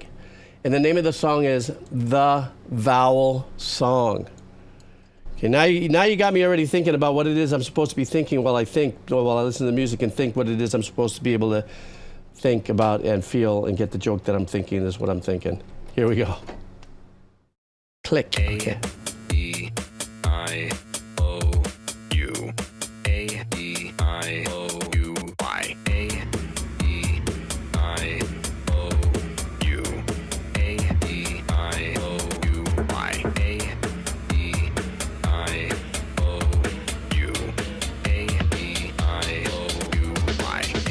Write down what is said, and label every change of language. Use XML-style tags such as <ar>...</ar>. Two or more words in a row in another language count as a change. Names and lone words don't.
<en>And the name of the song is The Vowel Song. Okay, now you got me already thinking about what it is I'm supposed to be thinking while I listen to the music and think what it is I'm supposed to be able to think about and feel and get the joke that I'm thinking is what I'm thinking. Here we go. Kliq. Okay. A-E-I-O-U. A-E-I-O-U-Y. A-E-I-O-U. A-E-I-O-U-Y. A-E-I-O-U. A-E-I-O-U-Y.</en>